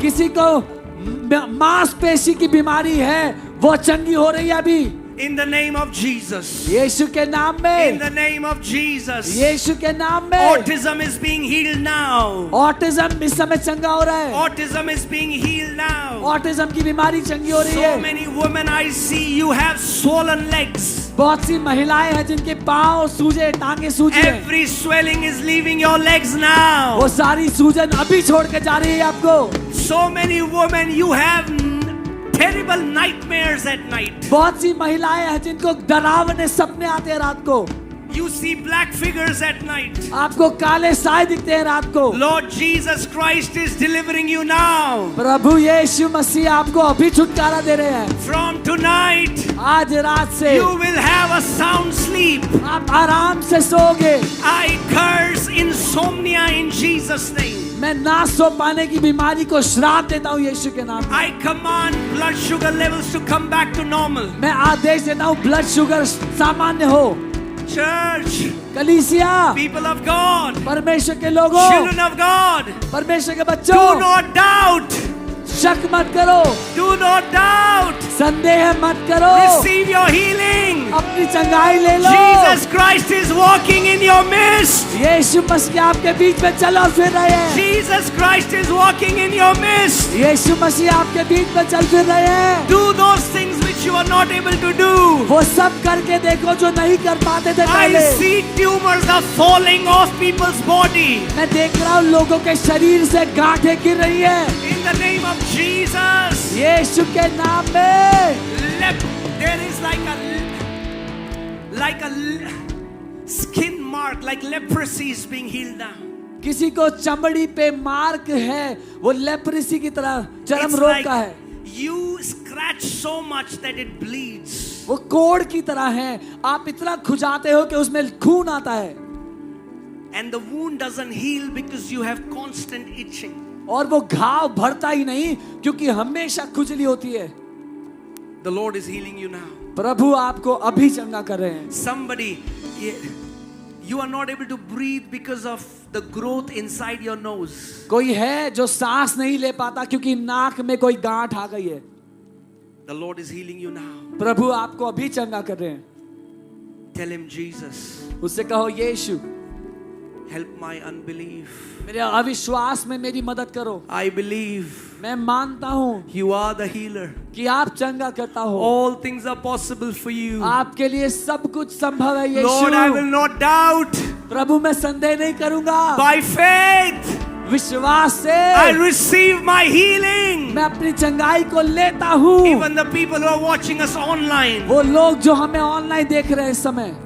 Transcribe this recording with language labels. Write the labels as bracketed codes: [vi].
[hi] किसी को मांसपेशी की बीमारी है वो चंगी हो रही है अभी [en] In the name of Jesus. [hi] यीशु के नाम [en] In [hi] में। [en] the name of Jesus. [hi] यीशु के नाम में। [en] Autism is being healed now. [hi] Autism इस समय चंगा हो रहा है। [en] Autism is being healed now. [hi] Autism की बीमारी चंगी हो रही [en] So [hi] है। [en] many women I see, you have swollen legs. [hi] बहुत सी महिलाएं हैं जिनके पाँव सूजे, टांगे सूजे हैं। [en] Every swelling is leaving your legs now. [hi] वो सारी सूजन अभी छोड़ के जा रही है आपको। [en] So many women, you have terrible nightmares at night. [hi] बहुत सी महिलाएं हैं जिनको डरावने सपने आते हैं रात को। [en] You see black figures at night. [hi] आपको काले साए दिखते हैं रात को। [en] Lord Jesus Christ is delivering you now. [hi] प्रभु यीशु मसीह आपको अभी छुटकारा दे रहे हैं। [en] From tonight, [hi] आज रात से [en] you will have a sound sleep. [hi] आप आराम से सोओगे। [en] I curse insomnia in Jesus' name. [hi] मैं ना सो पाने की बीमारी को श्राप देता हूँ यीशु के नाम में। [en] I command blood sugar levels to come back to normal. [hi] मैं आदेश देता हूँ ब्लड शुगर सामान्य हो। [en] Church, [hi] कलीसिया, [en] people of God, [hi] परमेश्वर के लोगों, [en] children of God, [hi] परमेश्वर के [en] do [hi] बच्चों, [en] not doubt. [hi] शक मत करो, [en] Do not doubt. [hi] संदेह मत करो, [en] Receive your healing. [hi] अपनी चंगाई ले लो। [en] Jesus Christ is walking in your midst. [hi] यीशु मसीह आपके बीच में चल फिर रहे हैं। [en] Jesus Christ is walking in your midst. [hi] यीशु मसीह आपके बीच में चल फिर रहे हैं। [en] Do those things which you are not able to do. [hi] वो सब करके देखो जो नहीं कर पाते थे [en] I [hi] पहले। [en] see tumors are falling off people's body. [hi] मैं देख रहा हूँ लोगों के शरीर से गांठें गिर रही है। [en] In the name of Jesus. [hi] यीशु के नाम में। [en] There is like a skin mark, like leprosy is being healed now. [hi] किसी को चमड़ी पे मार्क है, वो लेप्रेसी की तरह चरम [en] It's [hi] रोग [en] like [hi] का है। [en] you scratch so much that it bleeds. [hi] वो कोड़ की तरह है, आप इतना खुजाते हो कि उसमें खून आता है। [en] And the wound doesn't heal because you have constant itching. [hi] और वो घाव भरता ही नहीं क्योंकि हमेशा खुजली होती है। [en] The Lord is healing you now. [hi] प्रभु आपको अभी चंगा कर रहे हैं। [en] Somebody, you are not able to breathe because of the growth inside your nose. [hi] कोई है जो सांस नहीं ले पाता क्योंकि नाक में कोई गांठ आ गई है। [en] The Lord is healing you now. [hi] प्रभु आपको अभी चंगा कर रहे हैं। [en] Tell him, Jesus, [hi] उससे कहो, यीशु [en] help my unbelief. [hi] मेरे अविश्वास में मेरी मदद करो। [en] I believe [hi] मैं मानता हूँ [en] you are the healer. [hi] कि आप चंगा करता हो। [en] All things are possible for you. [hi] आपके लिए सब कुछ संभव है [en] Lord, I will [hi] Yeshu. [en] not doubt. [hi] प्रभु मैं संदेह नहीं करूंगा, [en] By faith, [hi] विश्वास से [en] I receive my healing. [hi] मैं अपनी चंगाई को लेता हूँ। [en] Even the people who are watching us online, [hi] वो लोग जो हमें ऑनलाइन देख रहे हैं इस समय,